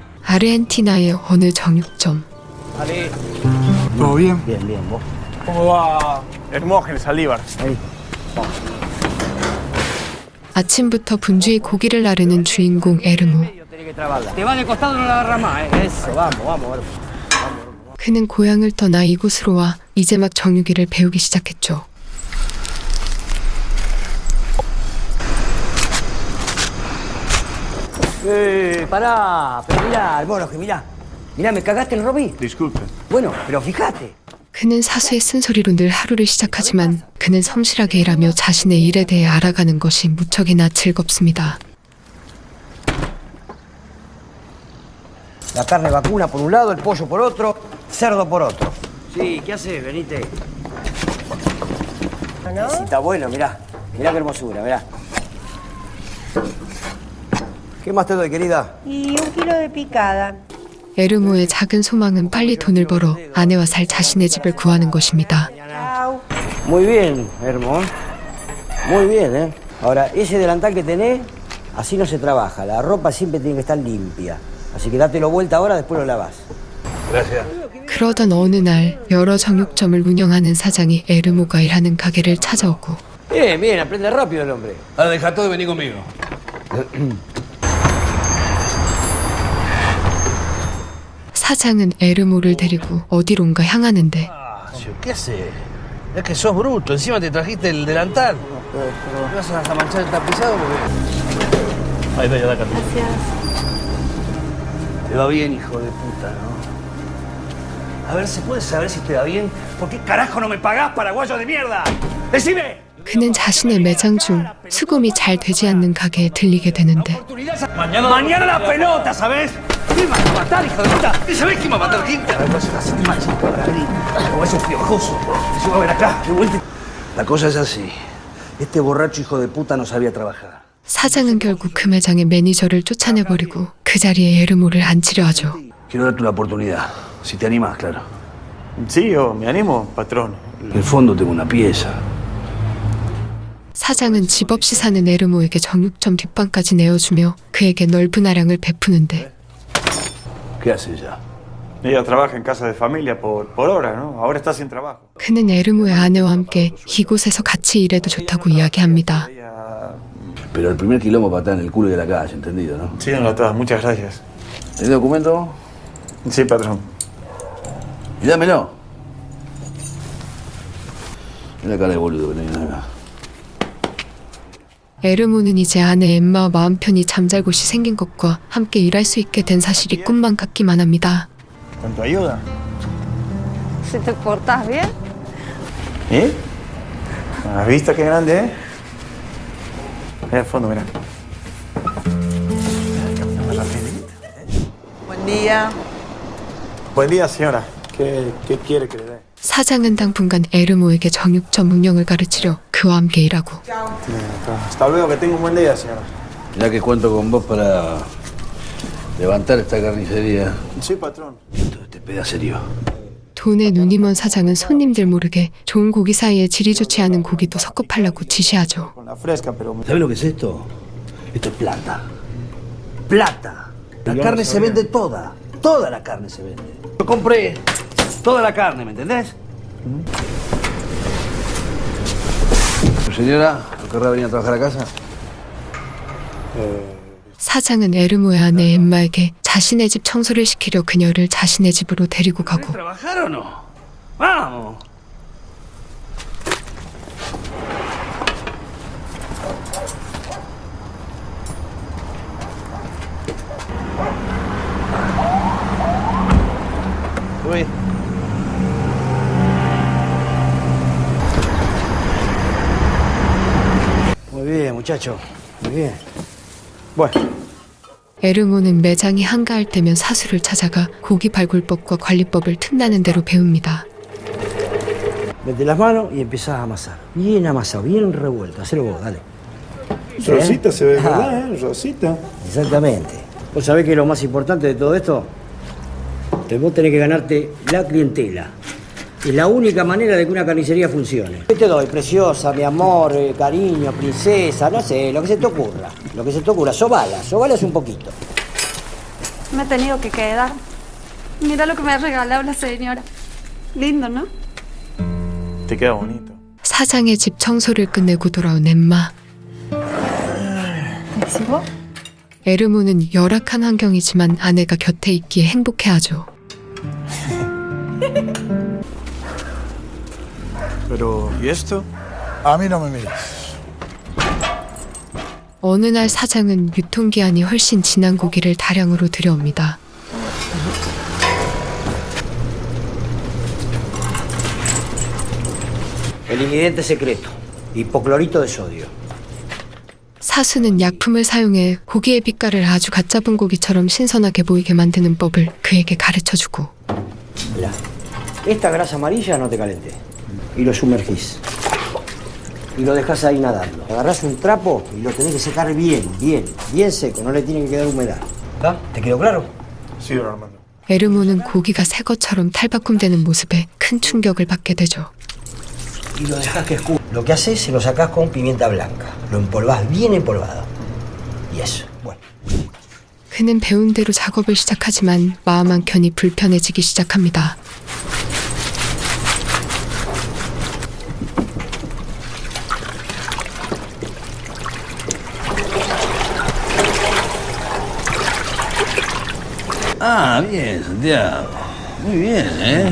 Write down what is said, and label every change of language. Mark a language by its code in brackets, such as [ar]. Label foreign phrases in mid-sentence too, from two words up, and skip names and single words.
[ko] 아르헨티나의 어느 정육점. [es] ¿Todo bien? Bien, bien, vos. ¿Cómo va Hermógenes Alíbar? Ahí. [ko] 아침부터 분주히 고기를 나르는 주인공 에르모. [es] Tenés que trabarla. Te va de costado, no la agarras más, Eso, vamos, vamos. [ko] 그는 고향을 떠나 이곳으로 와 이제 막 정육이를 배우기 시작했죠. [es] Pará, pero mirá, hermano, que mirá. Mirá, ¿me cagaste el Robby? Disculpe. Bueno, pero fíjate. [ko] 그는 사수의 쓴소리로 늘 하루를 시작하지만 그는 성실하게 일하며 자신의 일에 대해 알아가는 것이 무척이나 즐겁습니다. [es] La carne vacuna por un lado, el pollo por otro, cerdo por otro. Sí, ¿qué haces? Venite. ¿No? Sí, está bueno, mirá. Mirá qué hermosura, mirá. ¿Qué más te doy, querida? Y 1 kg de picada. [ko] 에르모의 작은 소망은 빨리 돈을 벌어 아내와 살 자신의 집을 구하는 것입니다. [es] Chau. Muy bien, hermano. Muy bien, ¿eh? Ahora, ese delantal que tenés, así no se trabaja. La ropa siempre tiene que estar limpia. Así que dátelo vuelta ahora, después lo lavas. Gracias. [ko] 그러던 어느 날 여러 정육점을 운영하는 사장이 에르모가 일하는 가게를 찾아오고 [es] Bien, bien, aprende rápido el hombre. Ahora deja todo y vení conmigo. [ko] 사장은 에르모를 데리고 어디론가 향하는데 [es] ¿Qué haces? Es que sos bruto, encima te trajiste el delantal. ¿Me vas a manchar el tapizado? Ahí está, ya da carta. Te va bien, hijo de puta, ¿no? A ver, ¿se puede saber si te va bien? ¿Por qué carajo no me pagás, paraguayo de mierda? ¡Decime! [ko] 그는 자신의 매장 중 수금이 잘 되지 않는 가게에 들리게 되는데 [es] Mañana la pelota, ¿sabes? ¿Quién va a matar, hijo de puta? ¿Sabés quién va a matar? ¿Quién? A ver, vas a hacerte mal, chico. Vení. Como es un piojoso. Se va a ver acá, de vuelta. La cosa es así. Este borracho hijo de puta no sabía trabajar. [ko] 사장은 결국 그 매장의 매니저를 쫓아내버리고 그 자리에 에르모를 앉히려 하죠. [es] Quiero darte una oportunidad. Si te animas, claro. Sí, yo me animo, patrón. En el fondo tengo una pieza. [ko] 사장은 집 없이 사는 에르모에게 정육점 뒷방까지 내어주며 그에게 넓은 아량을 베푸는데 [es] ¿Qué hace ella? Ella trabaja en casa de familia por hora, ¿no? Ahora está sin trabajo. [ko] 그는 에르모의 아내와 함께 이곳에서 같이 일해도 좋다고 이야기합니다. [es] Ella... Pero el primer quilombo patada en el culo de la calle, ¿entendido, no? Sí, no, todas. Muchas gracias. ¿El documento? Sí, patrón. Y dámelo. Mira la cara de boludo que tenés acá. [ko] 에르모는 이제 아내 엠마와 마음 편히 잠잘 곳이 생긴 것과 함께 일할 수 있게 된 사실이 꿈만 같기만 합니다. [es] ¿Con tu ayuda? Si te portas bien. ¿Eh? ¿Has visto qué grande, eh? Mira al fondo, mira. Buen día. Buen día, señora. ¿Qué quiere que le dé? [ko] 사장은 당분간 에르모에게 정육점 운영을 가르치려 그와 함께 일하고 [es] Hasta luego, que tenga un buen día, señora. Ya que cuento con vos para levantar esta carnicería. Sí, patrón. Esto te pega serio. [ko] 돈에 눈이 먼 사장은 손님들 모르게 좋은 고기 사이에 질이 좋지 않은 고기도 섞어 팔라고 지시하죠. [es] Con la fresca, pero... ¿Sabes lo que es esto? Esto es plata. ¡Plata! La carne se vende toda. Toda la carne se vende. Yo compré toda la carne, ¿me entendés? Señora, ¿no querrá venir a trabajar a casa? [ko] 사장은 에르모의 아내 엠마에게 자신의 집 청소를 시키려 그녀를 자신의 집으로 데리고 가고 [es] ¿Trabajar o no? ¡Vamos! Voy. Muy bien, muchacho. Muy bien. Bueno, [ko] 에르모는 매장이 한가할 때면 사수를 찾아가 고기 발굴법과 관리법을 틈나는 대로 배웁니다. [es] Mete las manos y empezás a amasar. Bien amasado, bien revuelto. Hacelo vos, dale. Rosita se ve, Ah. ¿verdad? Rosita. Exactamente. ¿Vos sabés que lo más importante de todo esto? Que vos tenés que ganarte la clientela. Es la única manera de que una carnicería funcione. ¿Qué te doy? Preciosa, mi amor, cariño, princesa, no sé, lo que se te ocurra. Lo que se te ocurra. Sobalas un poquito. Me he tenido que quedar. Mira lo que me ha regalado la señora. Lindo, ¿no? Te queda bonito. [ko] 사장의 집 청소를 끝내고 돌아온 엠마. 에르모는 열악한 환경이지만 아내가 곁에 있기에 행복해하죠. [es] Pero, ¿y esto? A mí no me mires. [ko] 어느 날 사장은 유통기한이 훨씬 지난 고기를 다량으로 들여옵니다. [es] El ingrediente secreto, hipoclorito de sodio. [ko] 사수는 약품을 사용해 고기의 빛깔을 아주 갓 잡은 고기처럼 신선하게 보이게 만드는 법을 그에게 가르쳐주고 [es] Mirá, esta grasa amarilla no te calenté. Y lo sumergís. Y lo dejas ahí nadando. Agarrás un trapo y lo tenés que secar bien, bien seco. No le tiene que quedar humedad. ¿Está? ¿Te quedó claro? Sí, Armando. [ko] 에르모는 고기가 새 것처럼 탈바꿈되는 모습에 큰 충격을 받게 되죠. [es] Y lo dejas que escurra. Lo que haces es lo sacás con pimienta blanca. Lo empolvás bien empolvado. Y eso. Bueno. [ko] 그는 배운 대로 작업을 시작하지만 마음 한켠이 불편해지기 시작합니다. [es] Ah, bien, Santiago. Muy bien, ¿eh?